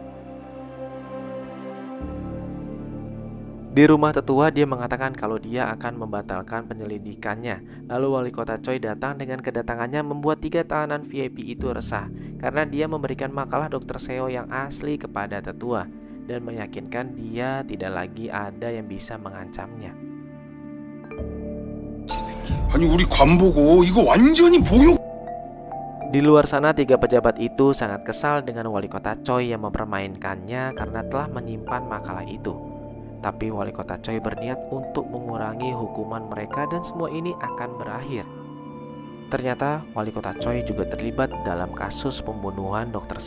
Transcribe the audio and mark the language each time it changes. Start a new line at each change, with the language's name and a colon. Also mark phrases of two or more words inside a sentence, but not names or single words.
Indonesian: Di rumah tetua dia mengatakan kalau dia akan membatalkan penyelidikannya. Lalu wali kota Choi datang dengan kedatangannya membuat 3 tahanan VIP itu resah karena dia memberikan makalah Dr. Seo yang asli kepada tetua dan meyakinkan dia tidak lagi ada yang bisa mengancamnya.
Korean: 아니 우리 관보고 이거 완전히 모욕.
Indonesian: Di luar sana 3 pejabat itu sangat kesal dengan wali kota Choi yang mempermainkannya karena telah menyimpan makalah itu. Tapi wali kota Choi berniat untuk mengurangi hukuman mereka dan semua ini akan berakhir. Ternyata wali kota Choi juga terlibat dalam kasus pembunuhan Dr.